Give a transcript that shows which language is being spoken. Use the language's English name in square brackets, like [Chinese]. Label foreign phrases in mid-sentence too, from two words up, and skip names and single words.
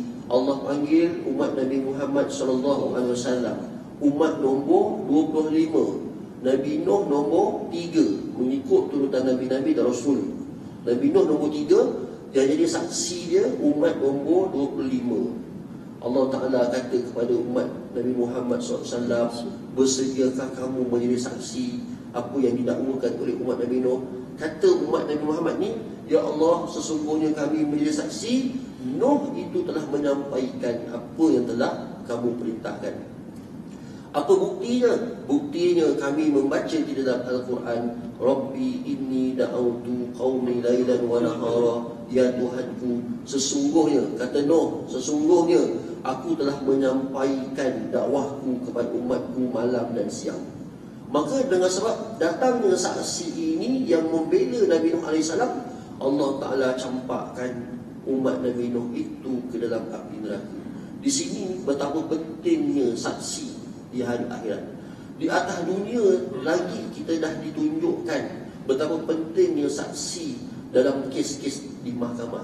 [Malay] Allah panggil umat Nabi Muhammad SAW, umat nombor 25, Nabi Nuh nombor 3, mengikut turutan Nabi-Nabi dan Rasul. Nabi Nuh nombor 3, yang jadi saksi dia umat nombor 25. Allah Ta'ala kata kepada umat Nabi Muhammad SAW, bersediakah kamu menjadi saksi apa yang didakwakan oleh umat Nabi Nuh? Kata umat Nabi Muhammad ni, ya Allah, sesungguhnya kami menjadi saksi, Nuh itu telah menyampaikan apa yang telah kamu perintahkan. Apa buktinya? Buktinya kami membaca di dalam Al-Quran, [Arabic] رب إني دعوت قومي ليلا ونهارا, [Malay] ya Tuhanku, sesungguhnya, kata Nuh, sesungguhnya aku telah menyampaikan dakwahku kepada umatku malam dan siang. Maka dengan sebab datangnya saksi ini yang membela Nabi Nuh AS, Allah Ta'ala campakkan umat Nabi Nuh itu ke dalam api neraka. Di sini betapa pentingnya saksi di hari akhirat. Di atas dunia lagi kita dah ditunjukkan betapa pentingnya saksi dalam kes-kes di mahkamah.